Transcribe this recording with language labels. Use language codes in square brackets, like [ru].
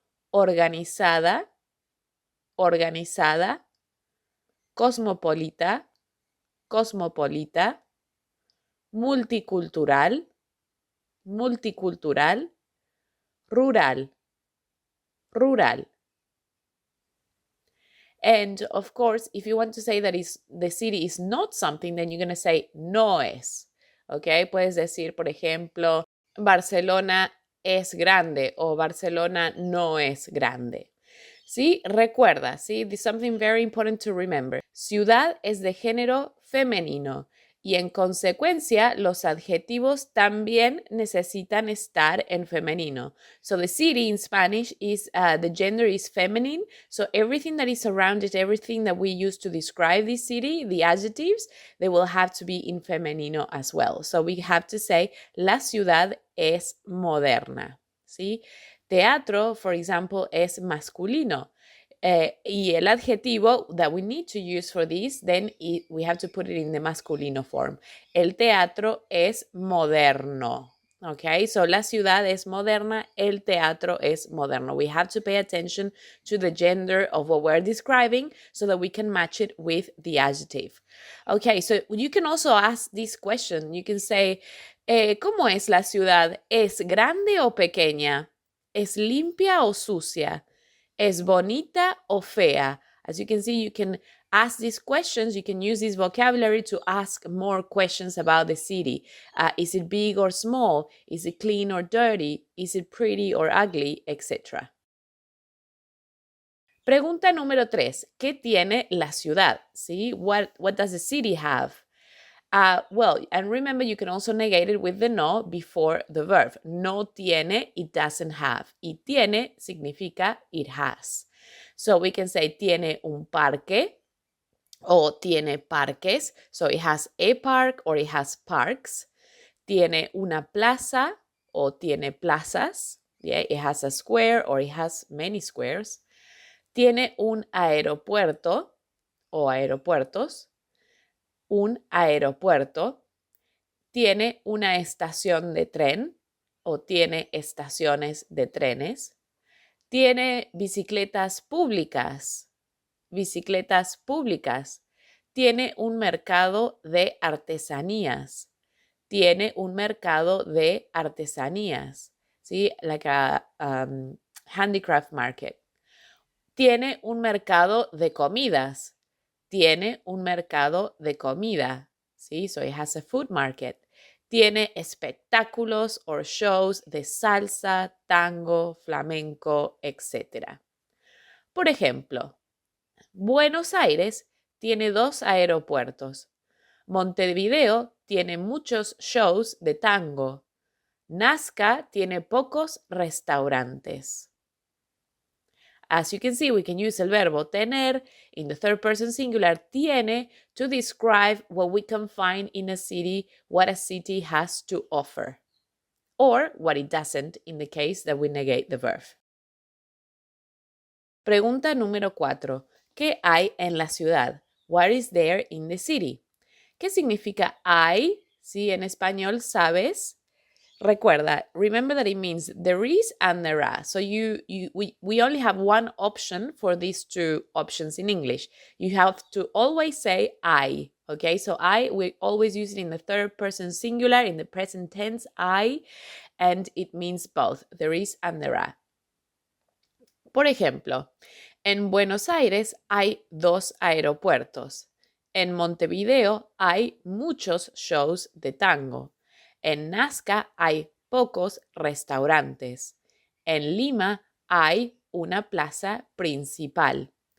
[es] Organizada, organizada, cosmopolita, cosmopolita, multicultural, multicultural, rural, rural. [en] And of course, if you want to say that the city is not something, then you're going to say [es] no es. Okay, puedes decir, por ejemplo, Barcelona es grande o Barcelona no es grande. ¿Sí? Recuerda, ¿sí? [en] This is something very important to remember. [es] Ciudad es de género femenino y en consecuencia los adjetivos también necesitan estar en femenino. [en] So the city in Spanish is, the gender is feminine. So everything that is around it, everything that we use to describe this city, the adjectives, they will have to be in femenino as well. So we have to say, [es] la ciudad es moderna, ¿sí? Teatro, [en] for example, [es] es masculino. Y el adjetivo [en] that we need to use for this, then we have to put it in the masculino form. [es] El teatro es moderno. Okay, so la ciudad es moderna, el teatro es moderno. [en] We have to pay attention to the gender of what we're describing so that we can match it with the adjective. Okay, so you can also ask this question. You can say, [es] ¿cómo es la ciudad? ¿Es grande o pequeña? ¿Es limpia o sucia? ¿Es bonita o fea? [en] As you can see, you can ask these questions. You can use this vocabulary to ask more questions about the city. Is it big or small? Is it clean or dirty? Is it pretty or ugly? Etc. [es] Pregunta número 3. ¿Qué tiene la ciudad? ¿Sí? [en] What does the city have? Well, and remember, you can also negate it with the no before the verb. [es] No tiene, [en] it doesn't have. [es] Y tiene significa [en] it has. So we can say [es] tiene un parque o tiene parques. [en] So it has a park or it has parks. [es] Tiene una plaza o tiene plazas. [en] Yeah, it has a square or it has many squares. [es] Tiene un aeropuerto o aeropuertos. Un aeropuerto. Tiene una estación de tren o tiene estaciones de trenes. Tiene bicicletas públicas. Bicicletas públicas. Tiene un mercado de artesanías. Tiene un mercado de artesanías. ¿Sí? [en] Like a handicraft market. [es] Tiene un mercado de comidas. Tiene un mercado de comida. ¿Sí? [en] So it has a food market. [es] Tiene espectáculos or shows de salsa, tango, flamenco, etc. Por ejemplo, Buenos Aires tiene 2 aeropuertos. Montevideo tiene muchos shows de tango. Nazca tiene pocos restaurantes. [en] As you can see, we can use [es] el verbo tener [en] in the third person singular, tiene, to describe what we can find in a city, what a city has to offer, or what it doesn't in the case that we negate the verb. [es] Pregunta número 4. ¿Qué hay en la ciudad? [en] What is there in the city? [es] ¿Qué significa hay? Sí, en español, ¿sabes? Recuerda, [en] remember that it means there is and there are. So we only have one option for these two options in English. You have to always say I, okay? So I, we always use it in the third person singular, in the present tense, I, and it means both, there is and there are. [es] Por ejemplo, en Buenos Aires hay 2 aeropuertos. En Montevideo hay muchos shows de tango. En Nazca hay pocos restaurantes. En Lima hay una plaza principal.